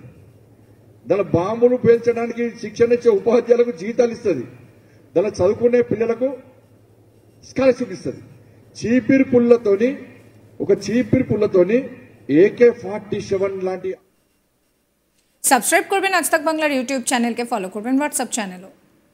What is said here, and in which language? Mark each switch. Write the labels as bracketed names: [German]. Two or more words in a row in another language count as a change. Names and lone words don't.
[Telugu] దాని బాంబులు పేల్చడానికి శిక్షణ ఇచ్చే ఉపాధ్యాయులకు జీతాలు ఇస్తుంది. దాని చదువుకునే పిల్లలకు స్కాలర్షిప్ ఇస్తుంది. చీపిరి పుల్లతోని AK-47 లాంటి [Bangla] সাবস্ক্রাইব করবেন আজ তাক বাংলার ইউটিউব চ্যানেলকে, ফলো করবেন হোয়াটসঅ্যাপ চ্যানেলও।